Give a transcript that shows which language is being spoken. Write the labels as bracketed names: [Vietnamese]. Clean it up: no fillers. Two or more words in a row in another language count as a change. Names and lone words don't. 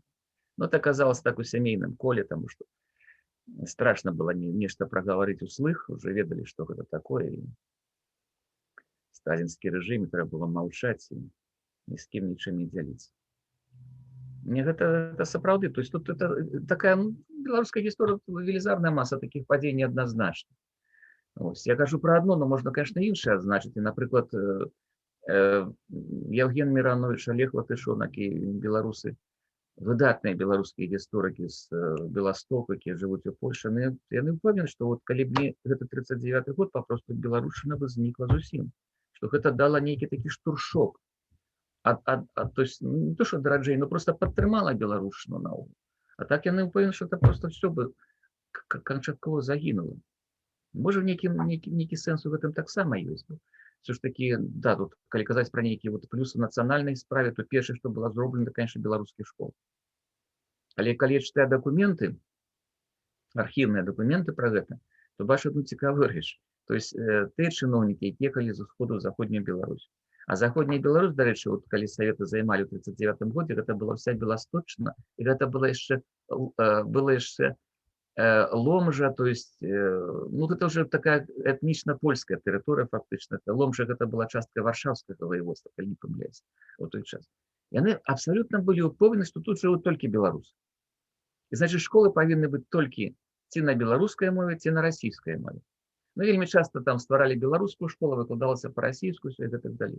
[Russian] Но это [Belarusian] аказалось так у сямейным коле, таму што страшна было нешта прагаварыць услых, уже ведалі, што гэта такое. І сталінскі рэжым, трэба было маўчаць і ні з кім нічым не дзяліцца. Мне гэта сапраўды, [Russian] то есть тут это такая [Belarusian] беларуская гісторыя, велізарная маса такіх падзей неадназначна. [Russian] Я кажу про одно, но можно, конечно, [Belarusian] іншае адзначыць. Напрыклад, Евген Миранович, Олег Латышон, якія беларусы, выдатныя беларускія гісторыкі з Беластока, якія жывуць у Польшы, яны ўпэўнены, што вот калі б не гэта 39 год, папросту беларушчына бы знікла зусім, што гэта дала нейкі такі штуршок. [Russian] То есть не то, что дараджэй, но просто [Belarusian] падтрымала беларушчыну наогул. А так яны ўпэўнены, што [Russian] это просто все бы [Belarusian] канчаткова загінула. Можа, нейкі сэнс у гэтым таксама ёсць. Все ж таки, да, тут, калі казаць пра нейкія вот плюсы нацыянальнай справе, то першае, што было зроблена, конечно, беларускіх школ. Але калі я чытаю дакументы, архіўныя дакументы пра гэта, то бачу одну цікавую рэч. То есть тыя чыноўнікі, якія ехалі з усходу ў заходнюю Беларусь. А заходняя Беларусь, дарэчы, вот калі саветы займалі ў 39 годзе, гэта была вся Беласточна, і гэта была яшчэ Ломжа, [Russian] то есть, ну, это уже такая [Belarusian] этнічна-польская тэрыторыя, фактычна. Ломжа гэта была частка варшаўскага воеводства, калі не памыляюсь, у той час. Яны абсалютна былі ўпэўнены, што тут жывуць толькі беларусы. І значит, школы павінны быць толькі ці на беларускай мове, ці на расійскай мове. Ну, вельмі часта там стваралі беларускую школу, выкладалася па-расійску, і так далее.